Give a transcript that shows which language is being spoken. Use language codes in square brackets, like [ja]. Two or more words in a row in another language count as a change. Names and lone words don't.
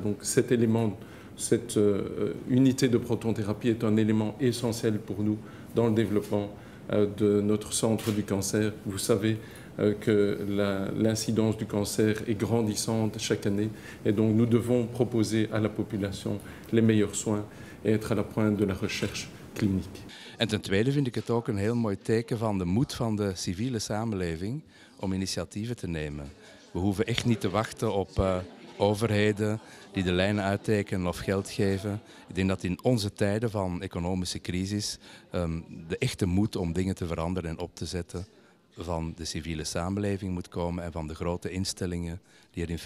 [fr] Donc cet élément, cette unité de protonthérapie est un élément essentiel pour nous dans le développement de notre centre du cancer. Vous savez que l'incidence du cancer est grandissante chaque année et donc nous devons proposer à la population les meilleurs soins et être à la pointe de la recherche clinique. [nl] En ten tweede vind ik het ook een heel mooi teken van de moed van de civiele samenleving om initiatieven te nemen. We hoeven echt niet te wachten op overheden die de lijnen uittekenen of geld geven. Ik denk dat in onze tijden van economische crisis de echte moed om dingen te veranderen en op te zetten van de civiele samenleving moet komen en van de grote instellingen die erin functioneren.